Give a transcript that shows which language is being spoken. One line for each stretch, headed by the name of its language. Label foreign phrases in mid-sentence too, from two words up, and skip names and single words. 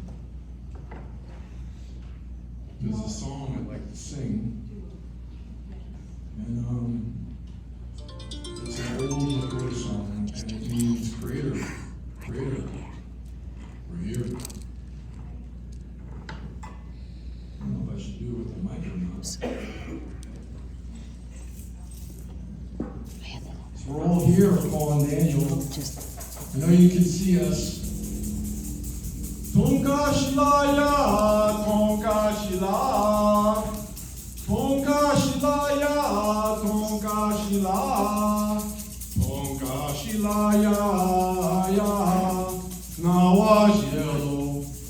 English: There's a song I'd like to sing, and it's an old Lakota song, and it means creator, creator, we're here. I don't know if I should do it with the mic or not. So we're all here calling Daniel. I know you can see us.
Lakota: Tonka Shilaya, Tonka Shila, Tonka Shilaya, Tonka Shila, Tonka Shilaya, ya, Nawajelo,